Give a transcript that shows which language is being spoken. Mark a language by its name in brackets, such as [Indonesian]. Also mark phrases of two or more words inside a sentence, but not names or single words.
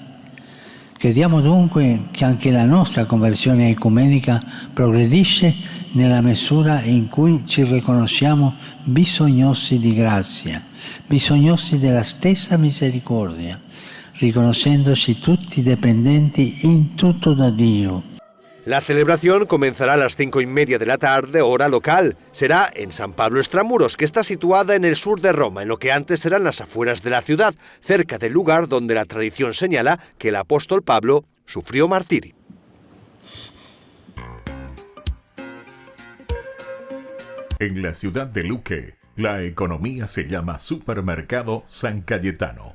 [Italian] Crediamo dunque che anche la nostra conversione ecumenica progredisce nella misura in cui ci riconosciamo bisognosi di grazia, bisognosi della stessa misericordia, riconoscendoci tutti dipendenti in tutto da Dio. [Spanish] La celebración comenzará a las 5:30 de la tarde, hora local. Será en San Pablo Extramuros, que está situada en el sur de Roma, en lo que antes eran las afueras de la ciudad, cerca del lugar donde la tradición señala que el apóstol Pablo sufrió martirio. En la ciudad de Luque, la economía se llama Supermercado San Cayetano.